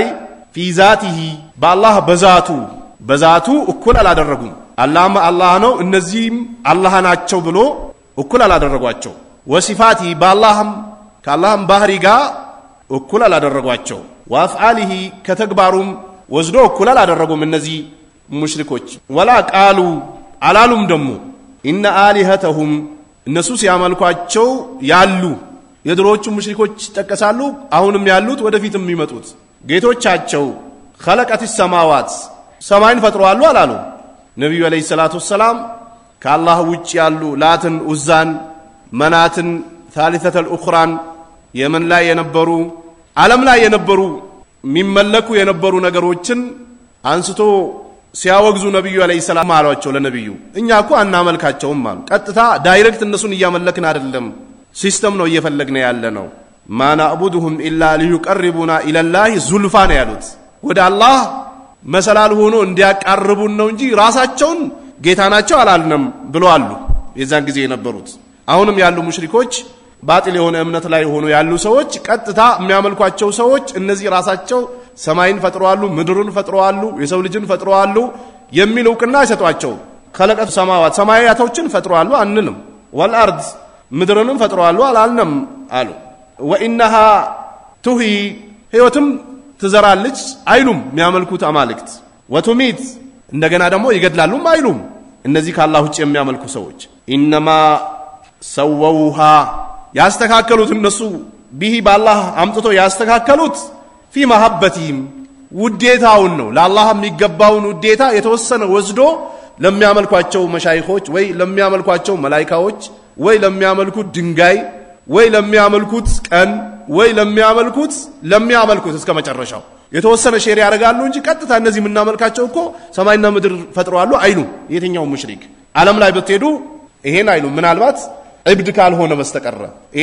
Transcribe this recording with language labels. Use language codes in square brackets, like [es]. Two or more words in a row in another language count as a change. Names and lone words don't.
[am] ፊዛቲሂ በአላህ በዛቱ እኩል አላደረጉም አላህ ነው እነዚህም አላህ ናቸው ብሎ እኩል አላደረጓቸው ወሲፋቲ በአላህም ከአላህም ባህሪ ጋር እኩል አላደረጓቸው ወአፍዓሊሂ ከተግባሩም ወዝዶ እኩል አላደረጉም እነዚህ ሙሽሪኮች [ar] ولا قالوا [am] አላሉም ደሞ [ar] إن آلهتهم [am] እነሱ ሲያመልኳቸው ያሉ የድሮቹ ሙሽሪኮች ተቀሳሉ አሁንም ያሉት ወደፊትም የሚመጡት ጌቶቻቸው [ar] خلقت السماوات [am] ሰማይን ፈጥረዋል አላሉ ነብዩ [ar] عليه الصلاة السلام [am] ከአላህ ውጭ ያሉ ላትን ኡዛን መናትን [ar] ثالثه الاخرى [am] የመን ላይ የነበሩ ዓለም ላይ የነበሩ የሚመለኩ የነበሩ ነገሮችን አንስቶ ሲያወግዙ ነብዩ አለይሂ ሰላም አሏቸው ለነብዩ እኛኮ አናመልካቸውም አሉ ቀጥታ ዳይሬክት እነሱን ያመለክን አይደለም ሲስተም ነው እየፈለግነ ያለ ነው [ar] ما نعبدهم الا ليقربونا الى الله زلفا [am] ነው ያሉት ወደ አላህ መሰላል ሆኖ እንዲያቀርቡን ነው እንጂ ራሳቸውን ጌታ ናቸው አላልንም ብለዋል የዛን ጊዜ የነበሩት አሁንም ያሉ ሙሽሪኮች ባጢል የሆነ እምነት ላይ ሆኖ ያሉ ሰዎች ቀጥታ የሚያመልኳቸው ሰዎች እነዚህ ራሳቸው ሰማይን ፈጥረዋል ምድርን ፈጥረዋል የሰው ልጅን ፈጥረዋል የሚል ዕውቅና ይሰጧቸው [ar] خلقت السماوات [am] ሰማያቶችን ፈጥረዋል አንልም والارض ምድርንም ፈጥረዋል አላልንም አሉ [ar] وانها تهي [am] ህይወትም ትዘራለች አይሉም የሚያመልኩት አማልክት ወቱሚት እንደገና ደግሞ ይገድላሉ አይሉም እነዚህ ከአላህ ውጭ የሚያመልኩ ሰዎች انما سووها ያስተካከሉት እነሱ ቢሂ ባላህ አምጥቶ ያስተካከሉት [ar] في محبتهم [am] ውዴታውን ነው ለአላህ የሚገባውን ውዴታ የተወሰነ ወስዶ ለሚያመልኳቸው መሻይኾች ወይ ለሚያመልኳቸው መላእክቶች ወይ ለሚያመልኩት ድንጋይ ወይ ለሚያመልኩት ቀን ወይ ለሚያመልኩት እስከ መጨረሻው የተወሰነ ሼር ያደርጋሉ እንጂ ቀጥታ እነዚህ ምናመልካቸው እኮ ሰማይና ምድር ፈጥረዋል አይሉ የትኛው ሙሽሪክ ዓለም ላይ ብትሄዱ ይሄን አይሉ ምናልባት እብድ ካልሆነ በስተቀር ይሄ